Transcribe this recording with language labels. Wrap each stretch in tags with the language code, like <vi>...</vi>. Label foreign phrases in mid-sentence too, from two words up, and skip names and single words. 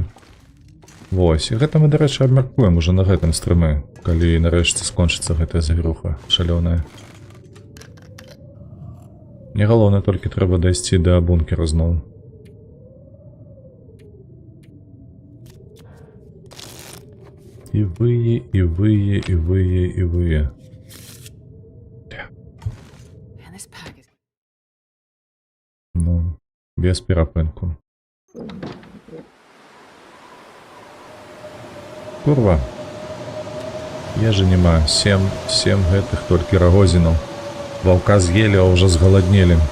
<be>Вось, і гэта мы, дарэчы, абмяркуем уже на гэтым стрымы, калі нарэшце скончыцца гэтая завіруха шалёная. Мне галоўна толькі трэба дайсці да бункера зноў. І вые, і вые, і вые, і вые.</be> <en>Man, this pack is.</en> <be>Ну, без перапынку. Курва. Ежы няма. 7 гэтых толькі рагозінаў. Ваўка з'елі, а ўжо згаладнелі.</be>